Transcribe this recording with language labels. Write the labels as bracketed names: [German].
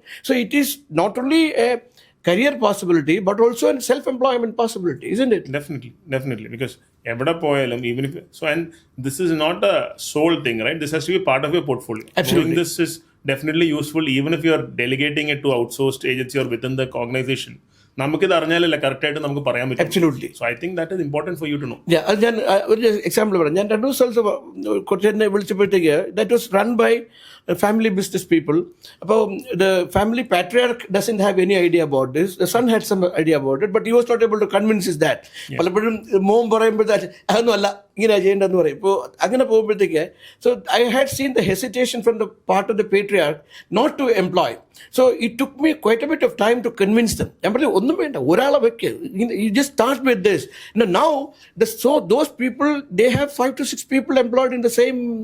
[English] So it is not only a career possibility, but also a self-employment possibility, isn't it? Definitely, because even if and this is not a sole thing, right? This has to be part of your portfolio. Absolutely. This is definitely useful, even if you are delegating it to outsourced agency or within the organization. [Malayalam] നമുക്കിത് അറിഞ്ഞാലല്ലേ കറക്റ്റായിട്ട് നമുക്ക് പറയാൻ പറ്റും. [English] Absolutely. So I think that is important for you to know. [Malayalam] അത് ഞാൻ ഒരു example പറയാം. ഞാൻ 2 സ്ഥലത്ത് കുറച്ച് എന്നെ വിളിച്ചപ്പോഴത്തേക്ക്, [English] that was run by family business people. The family patriarch doesn't have any idea about this. The son had some idea about it, but he was not able to convince his dad. [Malayalam] പലപ്പോഴും മോൻ പറയുമ്പോൾ അതൊന്നും അല്ല ഇങ്ങനെ ചെയ്യേണ്ടതെന്ന് പറയും. ഇപ്പോൾ അങ്ങനെ പോകുമ്പോഴത്തേക്ക് [English] so I had seen the hesitation from the part of the patriarch not to employ. So it took me quite a bit of time to convince them. [Malayalam] ഞാൻ പറഞ്ഞു ഒന്നും വേണ്ട, ഒരാളെ വെക്ക്, [English] you just start with this. Now those people, they have 5 to 6 people employed in the same